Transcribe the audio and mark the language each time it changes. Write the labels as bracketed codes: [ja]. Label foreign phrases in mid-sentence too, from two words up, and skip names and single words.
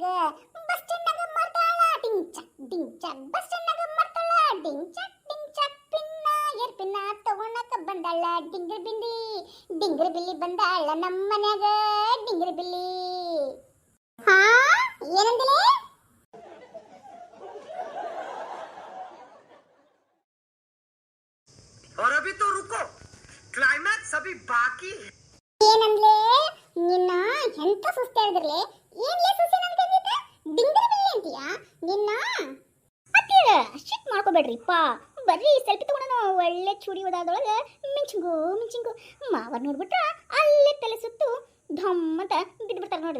[kn] ಬಸ್ ಸ್ಟ್ಯಾಂಡ್ನಾಗ ಮಾಡ್ತಾಳ ಡಿಂಚ ಡಿಂಚ, ಬಸ್ ಸ್ಟ್ಯಾಂಡ್ನಾಗ ಮಾಡ್ತಾಳ ಡಿಂಚ ಡಿಂಚ. ಪಿನ್ನ ಏರ್ ಪಿನ್ನ ತಗೊಳಕ ಬಂದಾಳ ಡಿಂಗರ ಬಿಲ್ಲಿ, ಡಿಂಗರ ಬಿಲ್ಲಿ ಬಂದಾಳ ನಮ್ಮನೆಗ ಡಿಂಗರ ಬಿಲ್ಲಿ. ಹಾ ಏನಂದಲೇ? [hi] और अभी तो रुको, क्लाइमैक्स अभी बाकी है. [kn] ಏನಂದ್ಲೇ ನಿನ್ನ? ಎಂತ ಸುಸ್ತೆ ಹೇಳಿದ್ರಲೇ? ಏನ್ಲೇ ಸುಸ್ತೆ ನನಗೆ ಅಂದಿದ್ದ? ಡಿಂಗರ ಬಿಲ್ಲಿ ಅಂತೀಯಾ ನಿನ್ನ? ಅತ್ತಿರ ಶಿಟ್ ಮಾಡ್ಕೋಬೇಡ್ರಿಪ್ಪ. ಬರ್ರಿ ಸೆಲ್ಫಿ ತಗೊಳ್ಳೋಣ. ಒಳ್ಳೆ ಚೂಡಿ ಒದಾದೊಳಗೆ ಮಿಂಚಿಂಗು ಮಿಂಚಿಂಗು. ಮಾವ ನೋಡ್ಬಿಟ್ರ ಅಲ್ಲೇ ತಲೆ ಸುತ್ತು ಧಮ್ ಅಂತ ಬಿದ್ಬಿಡ್ತಾರ ನೋಡ್ರಿ.